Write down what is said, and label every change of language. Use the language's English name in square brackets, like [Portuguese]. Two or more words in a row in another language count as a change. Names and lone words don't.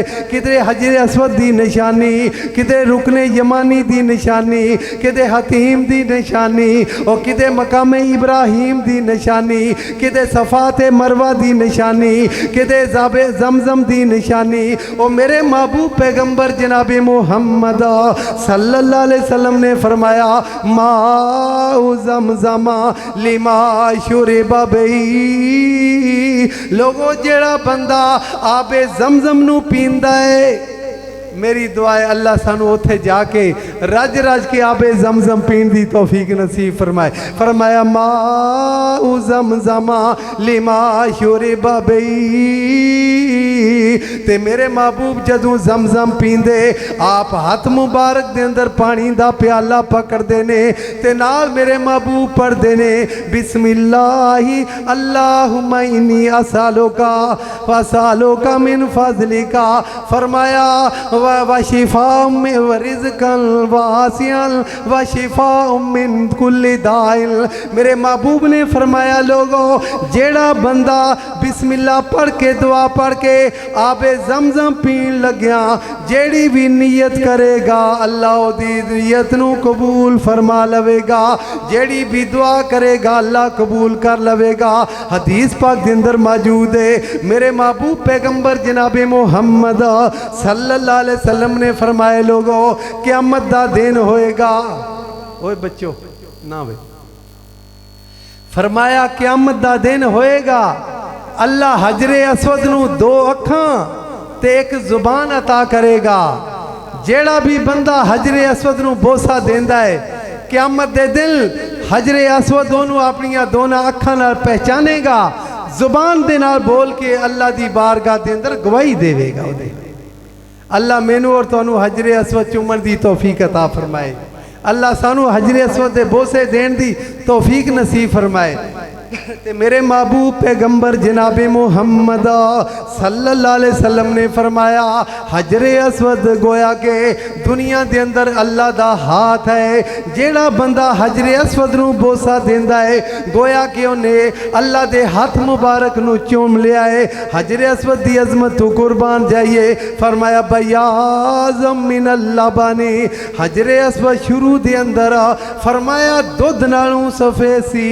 [Punjabi] کدھرے حجر اسود دی نشانی، کدھرے رکنے یمانی دی نشانی، کدھرے حطیم دی نشانی، اور کدھرے مقام ابراہیم دی نشانی، کدھرے صفات مروہ دی نشانی، کدھرے زابے زمزم دی نشانی. اور میرے محبوب پیغمبر جناب محمد [Arabic] صلى الله عليه وسلم [Punjabi] نے فرمایا [Arabic] ماء زمزم لما شرب به. [Punjabi] لوگو جیہڑا بندہ آبے زمزم نوں پیندا ہے، میری دعا ہے اللہ سانوں اوتھے جاکے رج رج کے آبے زمزم پین دی توفیق نصیب فرمائے. [Arabic] फरमाया ماء زمزم لما شرب به. [Punjabi] تے میرے محبوب جدوں زمزم پیندے آپ ہاتھ مبارک دے اندر پانی دا پیالہ پکڑدے نے تے نال میرے محبوب پڑھدے نے [Arabic] بسم الله اللهم إني أسألك وأسألك من فضلك. फरमाया وشفاء في ورزقا واسعا وشفاء من كل داء. [Punjabi] میرے محبوب نے فرمایا لوگو جیہڑا بندہ بسم اللہ پڑھ کے دعا پڑھ کے آبے زمزم پین لگیا، جیہڑی بھی نیت کرے گا اللہ اوہدی نیت نوں قبول فرما لوے گا. جیہڑی بھی دعا کرے گا اللہ قبول کر لوے گا. حدیث پاک کے اندر موجود ہے، میرے محبوب پیغمبر جناب محمد [Arabic] صلى الله عليه وسلم [Punjabi] نے فرمائے لوگو قیامت دا دن ہوئے گا. اوئے بچوں نا وے فرمایا قیامت دا دن ہوئے گا. اللہ حجرے اسود نوں دو اکھاں تے اک زبان عطا کرے گا. جیہڑا بھی بندہ حجرے اسود نوں بوسہ دیندا ہے قیامت دے دن حجرے اسود اوہنوں اپنیاں دونوں اکھاں نال پہچانے گا، زبان دے نال بول کے اللہ دی بارگاہ دے اندر گواہی دیوے گا. اللہ مینوں اور تہانوں حجرے اسود چمن دی توفیق عطا فرمائے. اللہ سانوں حجرے اسود دے بوسے دین دی توفیق نصیب فرمائے. تے میرے محبوب پیغمبر جناب محمد [Arabic] صلى الله عليه وسلم [Punjabi] نے فرمایا حجرے اسود گویا کہ دنیا دے اندر اللہ دا ہاتھ ہے. جیہڑا بندہ حجرے اسود نوں بوسہ دیندا ہے گویا کہ انہیں اللہ دے ہاتھ مبارک نوں چم لیا ہے. حجرے اسود دی عظمت توں قربان جائیے۔ فرمایا [Arabic] بياضا من اللبن, [Punjabi] حجرے اسود شروع دے اندر فرمایا دودھ نالوں سفید سی.